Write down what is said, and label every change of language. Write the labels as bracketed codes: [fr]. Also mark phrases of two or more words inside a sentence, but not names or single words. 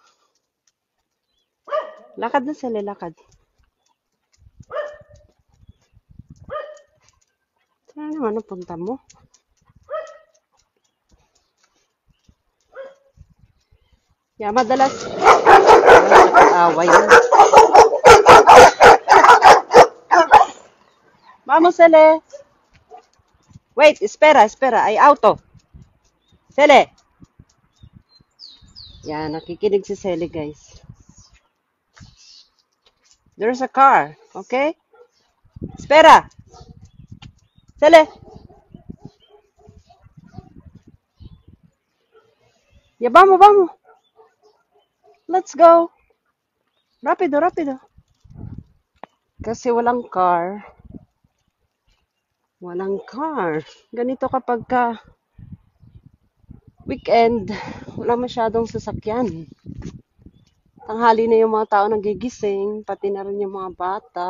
[tl] Lakad na sila, lakad. Saan naman ang punta mo? Yeah, madalas. Away yun. [es] Vamos, Sele. Wait, espera, espera. Ay, auto. [tl] Sele. Yan, nakikinig si Sele, guys. [en] There's a car, okay? [es] Espera. Sele. Ya, vamos, vamos. [en] Let's go. [es] Rapido, rapido. [tl] Kasi walang car. Walang car. Ganito kapag weekend, wala masyadong sasakyan. Tanghali na yung mga tao nagigising, pati na rin yung mga bata.